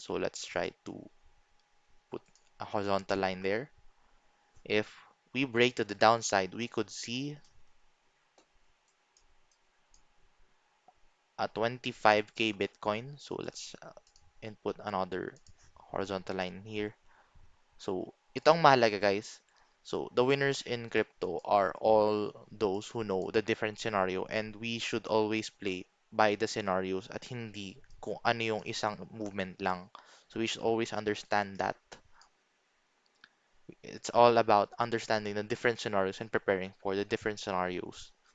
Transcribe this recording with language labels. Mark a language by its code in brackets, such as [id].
[en] So let's try to put a horizontal line there. If we break to the downside, we could see a 25K Bitcoin. So let's input another horizontal line here. [tl] So ito ang mahalaga, guys. [en] So the winners in crypto are all those who know the different scenario, and we should always play by the scenarios [tl] at hindi kung ano yung isang movement lang. [en] So we should always understand that. It's all about understanding the different scenarios and preparing for the different scenarios.